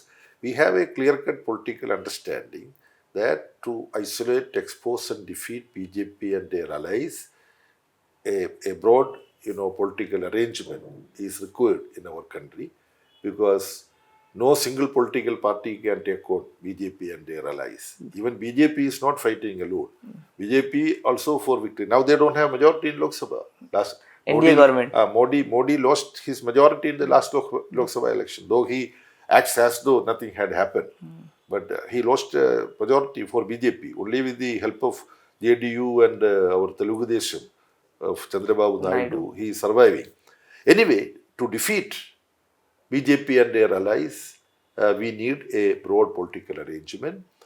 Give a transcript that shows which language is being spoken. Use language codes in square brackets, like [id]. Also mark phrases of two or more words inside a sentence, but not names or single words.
[en] We have a clear-cut political understanding that to isolate, expose and defeat BJP and their allies, a broad political arrangement is required in our country, because no single political party can take on BJP and their allies. Even BJP is not fighting alone. BJP also for victory. Now they don't have majority in Lok Sabha. India government. Modi lost his majority in the last Lok Sabha election, though he acts as though nothing had happened. But he lost majority for BJP only with the help of JDU and our Telugu Desam of Chandrababu Naidu. He is surviving. Anyway, to defeat BJP and their allies, we need a broad political arrangement.